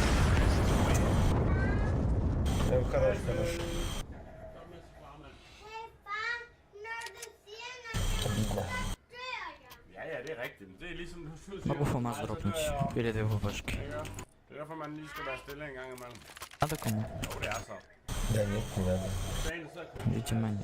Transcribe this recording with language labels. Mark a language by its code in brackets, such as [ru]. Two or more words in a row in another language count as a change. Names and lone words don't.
[ru] Хорош, хорош. Обидно. [da] ja, ja, det er rigtigt. Men det er ligesom, du siger. [ru] Могу фомас дропнуть. Или две башки. [da] Det er derfor, man lige skal være stille en gang imellem. [ru] Надо кому? [da] Jo, det er så. [ru] Да нет, не надо. [da] Dagen så [ru] Видимо, нет.